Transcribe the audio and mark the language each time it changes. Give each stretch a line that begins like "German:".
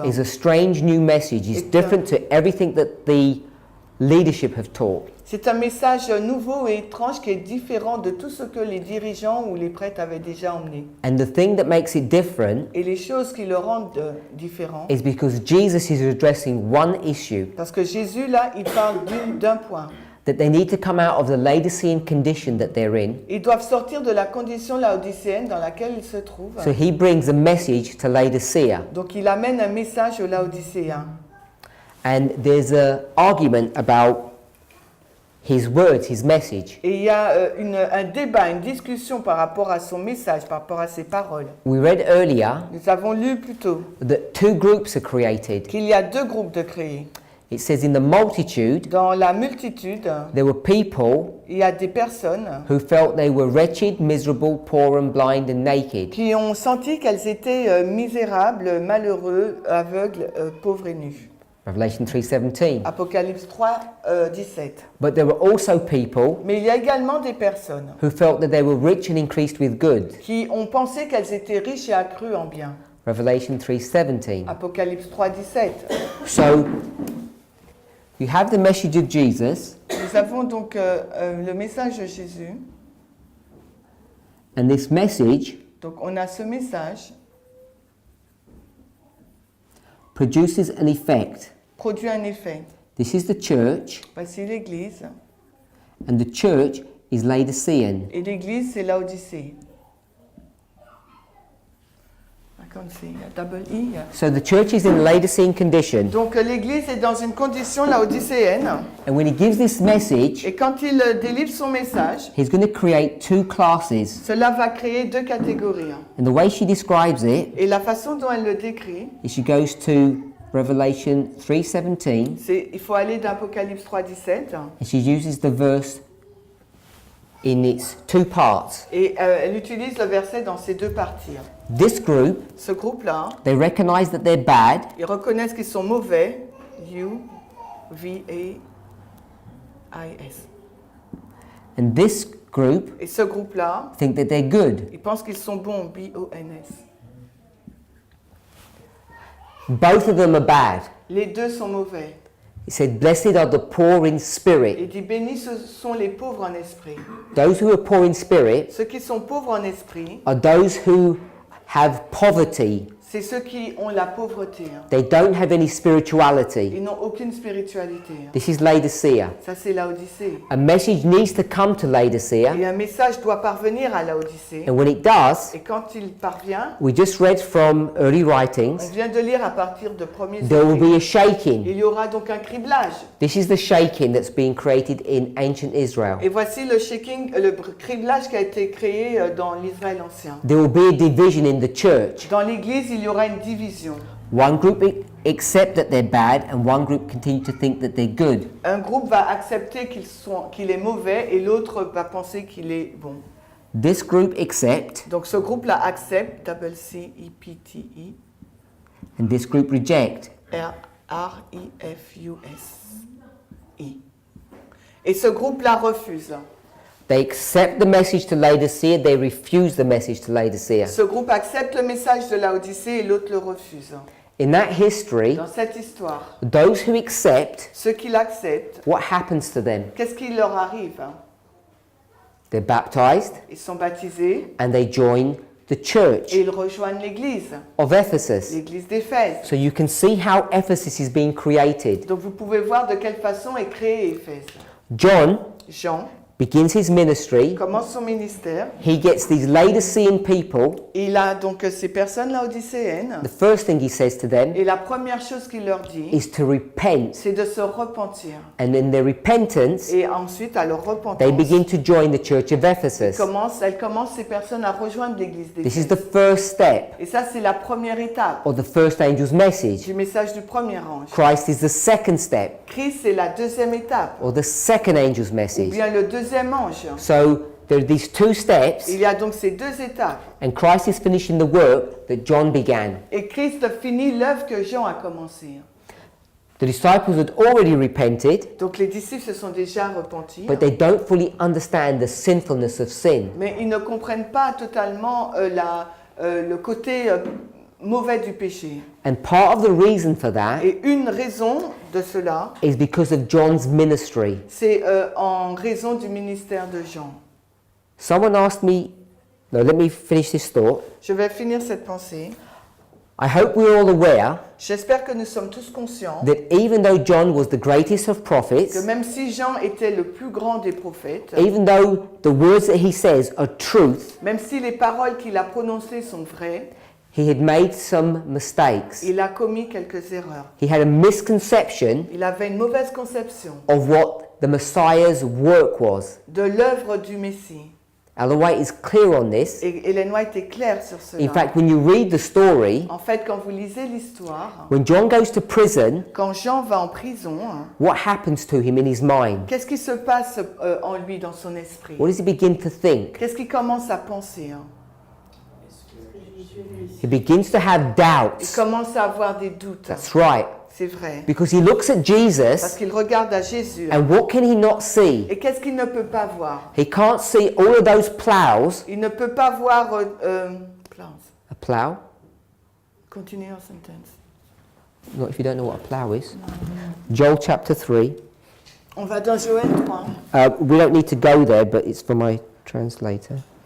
English: is a strange new message. It's different to everything that the leadership have taught.
French: c'est un message nouveau et étrange qui est différent de tout ce que les dirigeants ou les prêtres avaient déjà emmené.
English: And the thing that makes it different
French: Et les choses qui le rendent différent,
English: is because Jesus is addressing one issue,
French: parce que Jésus, là, il parle d'un point.
English: that they need to come out of the Laodicean condition that they're in.
French: Ils doivent sortir de la condition laodicéenne dans laquelle ils se trouvent.
English: So he brings a message to Laodicea.
French: Donc il amène un message aux Laodicéens.
English: And there's an argument about his words, his message.
French: Et il y a un débat, une discussion par rapport à son message, par rapport à ses paroles.
English: We read earlier
French: Nous avons lu plus tôt
English: that two groups are created.
French: qu'il y a deux groupes de créés.
English: It says in the multitude,
French: Dans la multitude,
English: there were people
French: il y a des personnes
English: who felt they were wretched, miserable, poor and blind and naked.
French: qui ont senti qu'elles étaient misérables, malheureux, aveugles, pauvres et nus.
English: Revelation 3:17.
French: Apocalypse 3, 17.
English: But there were also people
French: Mais il y a également des personnes
English: who felt that they were rich and increased with goods.
French: qui ont pensé qu'elles étaient riches et accrues en biens.
English: Revelation 3:17.
French: Apocalypse 3, 17.
English: So you have the message of Jesus,
French: Nous avons donc le message de Jésus.
English: and this message
French: Donc on a ce message,
English: produces an effect.
French: produit un effet.
English: This is the church,
French: Voici l'Église,
English: and the church is Laodicean.
French: et l'Église c'est Laodicée. Ouais.
English: can't see. Double E. So the church is in Laodicean condition,
French: Donc l'Église est dans une condition laodicéenne,
English: and when he gives this message,
French: et quand il délivre son message,
English: he's going to create two classes.
French: cela va créer deux catégories.
English: And the way she describes it
French: Et la façon dont elle le décrit,
English: is she goes to Revelation 3:17,
French: c'est il faut aller d'Apocalypse 3:17,
English: and she uses the verse in its two parts.
French: et elle utilise le verset dans ces deux parties.
English: This group,
French: Ce groupe-là,
English: they recognize that they're bad,
French: ils reconnaissent qu'ils sont mauvais, U-V-A-I-S.
English: and this group
French: Et ce groupe-là,
English: think that they're good.
French: ils pensent qu'ils sont bons, B-O-N-S.
English: Both of them are bad.
French: Les deux sont mauvais.
English: He said, "Blessed are the poor in spirit."
French: Il dit, bénis ce sont les pauvres en esprit.
English: Those who are poor in spirit
French: Ceux qui sont pauvres en esprit,
English: are those who have poverty.
French: c'est ceux qui ont la pauvreté.
English: They don't have any spirituality.
French: Ils n'ont aucune spiritualité.
English: This is Laodicea.
French: Ça, c'est Laodicée.
English: A message needs to come to Laodicea,
French: Et un message doit parvenir à Laodicée.
English: and when it does,
French: Et quand il parvient,
English: we just read from early
French: on
English: writings,
French: vient de lire à partir de premiers
English: there will
French: écrits.
English: be a shaking.
French: Il y aura donc un criblage.
English: This is the shaking that's being created in ancient Israel.
French: Et voici le shaking, le criblage qui a été créé dans l'Israël ancien.
English: There will be a division in the church.
French: Dans l'Église, il y aura une division.
English: One group accept that they're bad, and one group continue to think that they're good.
French: Un groupe va accepter qu'il est mauvais et l'autre va penser qu'il est bon.
English: This group accept,
French: Donc ce groupe-là accepte, double C-E-P-T-E,
English: and this group reject.
French: R-I-F-U-S-E. Et ce groupe-là refuse.
English: They accept the message to Laodicea, they refuse the message to Laodicea.
French: Ce groupe accepte le message de Laodicée et l'autre le refuse.
English: In that history,
French: Dans cette histoire,
English: those who accept,
French: ceux qui l'acceptent,
English: what happens to them?
French: qu'est-ce qui leur arrive?
English: They're baptized
French: Ils sont baptisés
English: and they join the church
French: et ils rejoignent l'église,
English: of Ephesus.
French: l'église d'Éphèse.
English: So you can see how Ephesus is being created.
French: Donc vous pouvez voir de quelle façon est créé Éphèse.
English: John
French: Jean
English: begins his ministry.
French: commence son ministère.
English: He gets these Laodicean people.
French: Il a donc ces personnes laodicéennes.
English: The first thing he says to them
French: Et la première chose qu'il leur dit,
English: is to repent.
French: c'est de se repentir.
English: And in their repentance,
French: Et ensuite, à leur
English: they
French: repentance,
English: begin to join the church of Ephesus.
French: elles commencent ces personnes à rejoindre l'église
English: This is
French: d'Éphèse.
English: the first step,
French: Et ça, c'est la première étape
English: or the first angel's message.
French: du message du premier ange.
English: Christ is the second step,
French: Christ, c'est la deuxième étape,
English: or the second angel's
French: ou
English: message.
French: bien le deuxième ange.
English: So there are these two steps,
French: Il y a donc ces deux étapes.
English: and Christ is finishing the work that John began.
French: Et Christ finit l'œuvre que Jean a commencée.
English: The disciples had already repented,
French: Donc les disciples se sont déjà repentis,
English: but they don't fully understand the sinfulness of sin.
French: mais ils ne comprennent pas totalement le côté mauvais du péché.
English: And part of the reason for that
French: Et une raison de cela,
English: is because of John's ministry.
French: c'est en raison du ministère de Jean.
English: Someone asked me, no, let me finish this thought.
French: Je vais finir cette pensée.
English: I hope we're all aware
French: J'espère que nous sommes tous conscients
English: that even though John was the greatest of
French: que
English: prophets,
French: même si Jean était le plus grand des prophètes,
English: even though the words that he says are truth,
French: même si les paroles qu'il a prononcées sont vraies,
English: he had made some mistakes.
French: il a commis quelques erreurs.
English: He had a misconception
French: Il avait une mauvaise conception
English: of what the Messiah's work was.
French: de l'œuvre du Messie.
English: Ellen White is clear on this.
French: Et Ellen White est claire sur cela.
English: In fact, when you read the story,
French: En fait, quand vous lisez l'histoire,
English: when John goes to prison,
French: quand Jean va en prison,
English: what happens to him in his mind?
French: qu'est-ce qui se passe en lui, dans son esprit?
English: What does he begin to think?
French: Qu'est-ce qu'il commence à penser?
English: He begins to have
French: Il
English: doubts.
French: commence à avoir des doutes.
English: That's right.
French: C'est vrai.
English: Because he looks at
French: Parce
English: Jesus,
French: qu'il regarde à Jésus.
English: and what can he not see?
French: Et qu'est-ce qu'il ne peut pas voir?
English: He can't see all of those plows.
French: Il ne peut pas voir...
English: A plow? Continue your sentence. Not if you don't know what a plow is. Joel chapter 3.
French: On va dans Joël 3.
English: We don't need to go there, but it's for my translator.